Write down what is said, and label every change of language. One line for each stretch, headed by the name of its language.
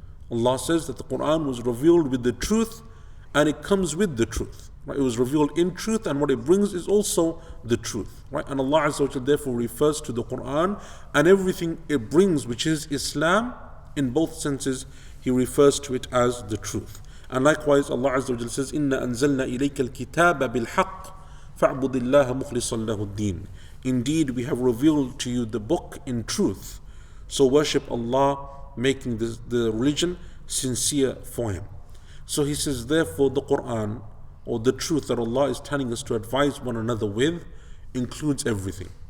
English: Allah says that the Quran was revealed with the truth, and it comes with the truth. Right? It was revealed in truth, and what it brings is also the truth. Right? And Allah Azza wa Jalla therefore refers to the Quran and everything it brings, which is Islam, in both senses. He refers to it as the truth. And likewise, Allah Azza wa Jalla says,
Arabic: إِنَّا أَنزَلْنَا إِلَيْكَ الْكِتَابَ بِالْحَقِّ فَاعْبُدِ اللَّهَ مُخْلِصًا لَهُ الدِّينَ.
English: Indeed, we have revealed to you the book in truth. So worship Allah, making the religion sincere for Him. So he says, therefore, the Quran, or the truth that Allah is telling us to advise one another with, includes everything.